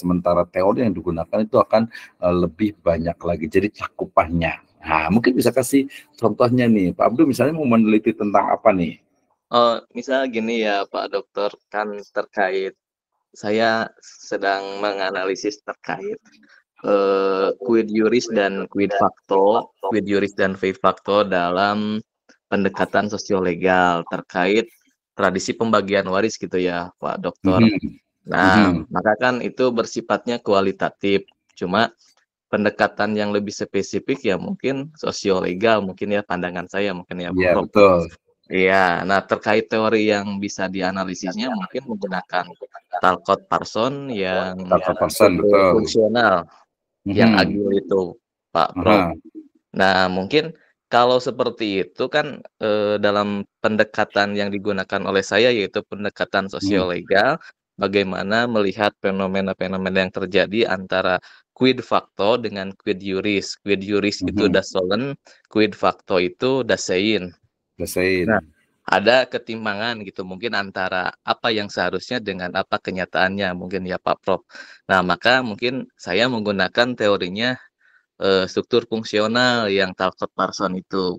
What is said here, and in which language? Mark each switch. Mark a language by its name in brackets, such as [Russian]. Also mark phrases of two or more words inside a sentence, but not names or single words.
[Indonesian] Sementara teori yang digunakan itu akan lebih banyak lagi. Jadi cakupannya. Nah, mungkin bisa kasih contohnya nih, Pak Abdul misalnya mau meneliti tentang apa nih? Misalnya gini ya Pak Dokter, kan terkait saya sedang menganalisis terkait [Latin] quid juris [Indonesian] dan [Latin] quid facto [Indonesian] dalam pendekatan sosiolegal terkait tradisi pembagian waris gitu ya Pak Dokter. Nah, maka kan itu bersifatnya kualitatif. Cuma pendekatan yang lebih spesifik ya mungkin sosiolegal, mungkin ya pandangan saya mungkin ya Iya, Prof. betul. Iya, nah terkait teori yang bisa dianalisisnya mungkin menggunakan Talcott-Parsons yang Talcott-Parsons, betul. fungsional, yang agil itu, Pak Prof. Nah, mungkin kalau seperti itu kan dalam pendekatan yang digunakan oleh saya yaitu pendekatan sosiolegal, bagaimana melihat fenomena-fenomena yang terjadi antara [Latin] quid facto [Indonesian] dengan [Latin] quid juris. Quid juris [Indonesian] itu [German] das solem, [Latin] quid facto [Indonesian] itu [German] das sein. [Indonesian] Nah, ada ketimpangan gitu mungkin antara apa yang seharusnya dengan apa kenyataannya mungkin ya Pak Prof. Nah, maka mungkin saya menggunakan teorinya struktur fungsional yang Talcott-Parsons itu.